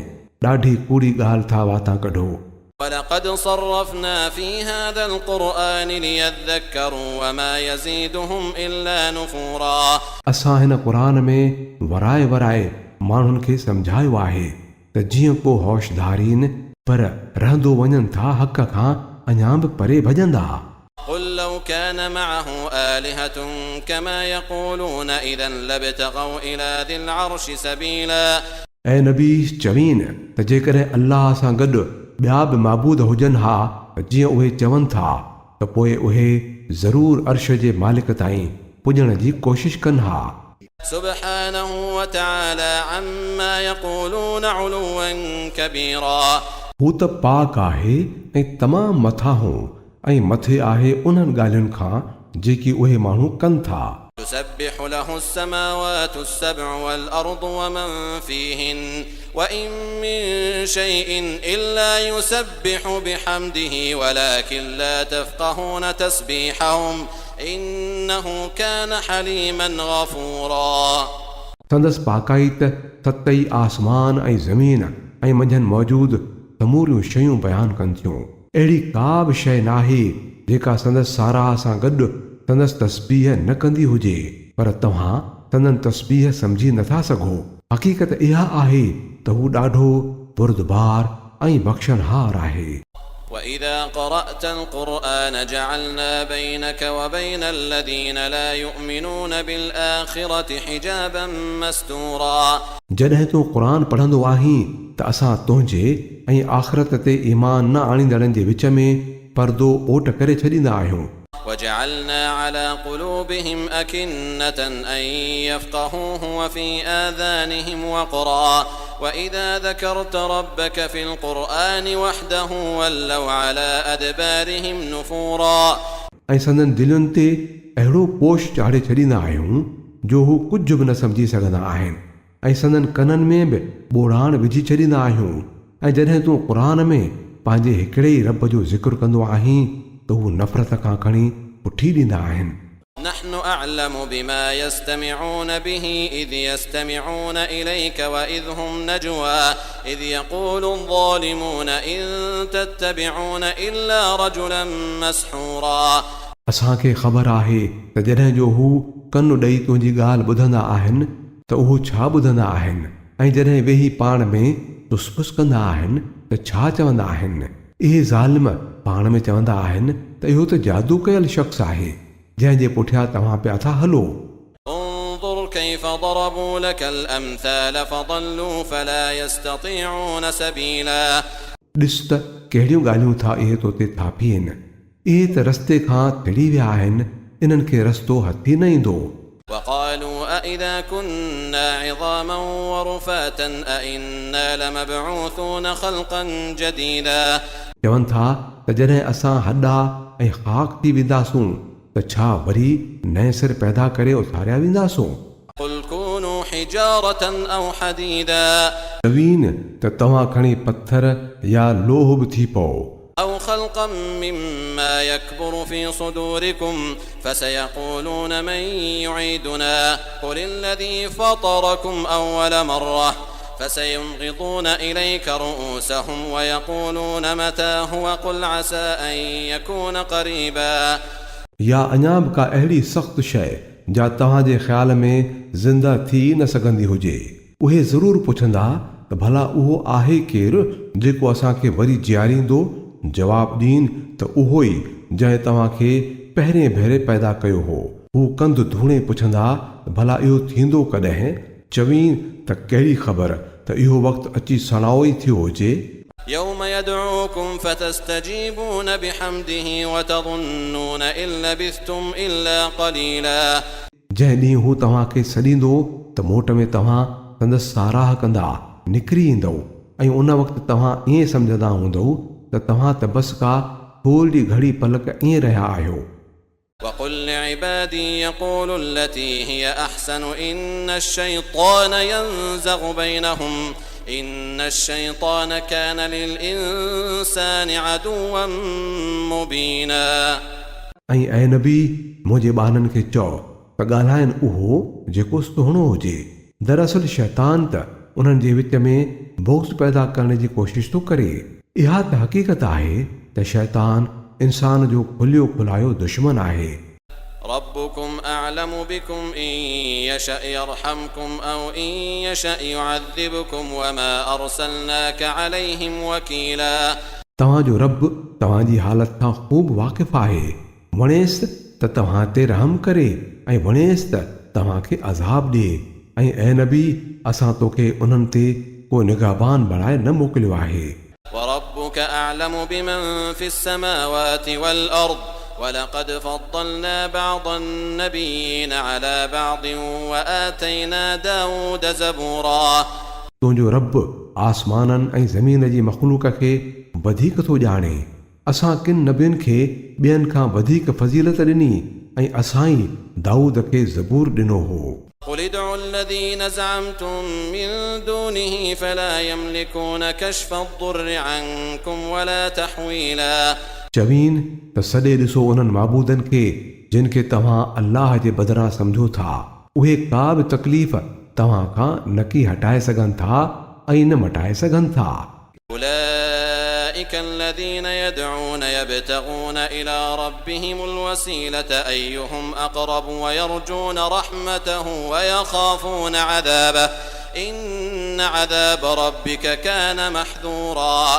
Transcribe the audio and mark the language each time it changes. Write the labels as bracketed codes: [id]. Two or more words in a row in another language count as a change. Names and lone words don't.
[sd] ॾाढी कूड़ी ॻाल्हि था वाता कढो। [ar] ولقد صرفنا في هذا القرآن ليذكروا وما يزيدهم إلا نفورا [sd] असां हिन क़ुरान में वराए वराए माण्हुनि खे सम्झायो आहे त जीअं को होशधारीन पर रहंदो वञनि था हक़ खां अञा बि परे भॼंदा। [ar] قل لو كان معه آلهة كما يقولون إذا لابتغوا إلى ذي العرش سبيلا [sd] ऐं नबी चवीन त जेकॾहिं अल्लाह सां गॾु ॿिया बि माबूद हुजनि हा जीअं उहे चवनि था त पोइ उहे ज़रूर अर्श जे मालिक ताईं पुॼण जी कोशिश कनि हा। [ar] سبحانه وتعالى عما يقولون علوا كبيرا [sd] हू त पाक आहे ऐं तमामु मथां ऐं मथे आहे उन्हनि ॻाल्हियुनि खां जेकी उहे माण्हू कनि था। [ar] تسبح له السماوات السبع والأرض ومن فيهن وإن من شيء إلا يسبح بحمده ولكن لا تفقهون تسبيحهم إنه كان حليما غفورا [sd] संदसि पाकाई त सतई आसमान ऐं ज़मीन ऐं मंझंदि मौजूदु समूरियूं शयूं बयानु कनि थियूं। अहिड़ी का बि शइ नाहे जेका संदसि साराह सां गॾु संदसि तस्बीह न कंदी हुजे, पर तव्हां संदनि तस्बीह सम्झी नथा सघो। हक़ीक़त इहा आहे त हू ॾाढो बुरदबार ऐं बख़्शनहार आहे। [ar] وإذا قرأت القرآن جعلنا بينك وبين الذين لا يؤمنون بالآخرة حجابا مستورا [sd] जॾहिं तूं क़ुरान पढ़ंदो आहीं त असां तुंहिंजे ऐं आख़िरत ते ईमान न आणींदड़नि जे विच में पर्दो ओट करे छॾींदा आहियूं। [ar] وجعلنا على قلوبهم أكنة أن يفقهوه وفي آذانهم وقرا وإذا ذكرت ربك في القرآن وحده ولوا على أدبارهم نفورا [sd] ऐं संदनि दिलुनि ते अहिड़ो पोश चाढ़े छॾींदा आहियूं जो हू कुझु बि न सम्झी सघंदा आहिनि ऐं संदनि कननि में बि ॿोड़ाण विझी छॾींदा आहियूं। ऐं जॾहिं तूं क़ुरान में पंहिंजे हिकिड़े ई रब जो ज़िक्र कंदो आहीं त हू नफ़रत खां खणी पुठी ॾींदा आहिनि। [ar] نحن أعلم بما يستمعون به إذ يستمعون إليك وإذ هم نجوى إذ يقول الظالمون إن تتبعون إلا رجلا مسحورا [sd] असांखे ख़बर आहे त जॾहिं जो हू कनु ॾेई तुंहिंजी ॻाल्हि ॿुधंदा आहिनि त उहो छा ॿुधंदा आहिनि ऐं जॾहिं वेही पाण में तुसपुस कंदा आहिनि त छा चवंदा आहिनि। इहे ज़ालिम पाण में चवंदा आहिनि त इहो त जादू कयल शख़्स आहे जंहिंजे पुठियां तव्हां पिया था हलो। [ar] انظر كيف ضربوا لك الأمثال فضلوا فلا يستطيعون سبيلا [sd] ॾिस त कहिड़ियूं ॻाल्हियूं था इहे तोते थापीनि, इहे त रस्ते खां टिड़ी विया आहिनि, इन्हनि खे रस्तो हथी न ईंदो। [ar] وقالوا أإذا كنا عظاما ورفاتا أإنا لمبعوثون خلقا جديدا [sd] चवनि था त जॾहिं असां हॾा ऐं ख़ाक थी वेंदासूं त छा वरी नएं सिर पैदा करे उथारिया वेंदासूं। [ar] قل كونوا حجارة أو حديدا [sd] नवीन त तव्हां खणी पत्थर या लोह बि थी पओ। [ar] أو خلقا مما يكبر في صدوركم فسيقولون من يعيدنا قل الذي فطركم أول مرة فسينغضون إليك رؤوسهم ويقولون متى هو قل عسى أن يكون قريبا [sd] या अञा बि का अहिड़ी सख़्तु शइ जा तव्हांजे ख़्याल में ज़िंदा थी न सघंदी हुजे, उहे ज़रूरु पुछंदा त भला उहो आहे केरु जेको असांखे वरी जीआरींदो। जवाब ॾीन त उहो ई जंहिं तव्हांखे पहिरें भेरे पैदा कयो हो। हू कंध धूणे पुछंदा भला इहो थींदो कॾहिं। चवीन त कहिड़ी ख़बर त इहो वक़्तु अची सणाओ ई थियो हुजे। [ar] يوم يدعوكم فتستجيبون بحمده وتظنون إن لبثتم إلا قليلا [sd] जंहिं ॾींहुं हू तव्हांखे सॾींदो त मोट में तव्हां संदसि साराह कंदा निकिरी ईंदव ऐं उन वक़्तु तव्हां ईअं सम्झंदा हूंदव त तव्हां त बसि का थोरी घड़ी पलक ईअं रहिया आहियो। [ar] وقل لعبادي يقولوا التي هي أحسن إن الشيطان ينزغ بينهم إن الشيطان كان للإنسان عدوا مبينا [sd] ऐं ऐं नबी मुंहिंजे ॿारनि खे चओ त ॻाल्हाइनि उहो जेको सुहिणो हुजे। दरअसल शैतान त उन्हनि जे विच में बोक्स पैदा करण जी कोशिश थो करे। इहा त हक़ीक़त आहे त शैतान इंसान जो खुलियो खुलायो दुश्मन आहे। [ar] ربكم أعلم بكم إن يشأ يرحمكم أو إن يشأ يعذبكم وما أرسلناك عليهم وكيلا [sd] तव्हांजो रब तव्हांजी हालत खां ख़ूब वाक़िफ़ आहे। वणेसि त तव्हां ते रहम करे ऐं वणेसि त तव्हांखे अज़ाब ॾिए। ऐं ऐं नबी असां तोखे उन्हनि ते को निगाहबान बणाए न मोकिलियो आहे। [ar] وربك أعلم بمن في السماوات والأرض ولقد فضلنا بعض النبيين على بعض وآتينا داود زبورا [sd] तुंहिंजो रब आसमाननि ऐं ज़मीन जी मख़लूक खे वधीक थो ॼाणे। असां किन नबियुनि खे ॿियनि खां वधीक फज़ीलत ॾिनी ऐं असां ई दाऊद खे ज़बूर ॾिनो हो। [ar] قل ادعوا الذين زعمتم من دونه فلا يملكون كشف الضر عنكم ولا تحويلا [sd] चवीन त सॾे ॾिसो उन्हनि माबूदनि खे जिन खे तव्हां अल्लाह जे बदिरां सम्झो था। उहे का बि तकलीफ़ तव्हां खां न की हटाए सघनि था ऐं न मटाए सघनि था। [ar] أولئك الذين يدعون يبتغون إلى ربهم الوسيلة أيهم أقرب ويرجون رحمته ويخافون عذابه إن عذاب ربك كان محذورا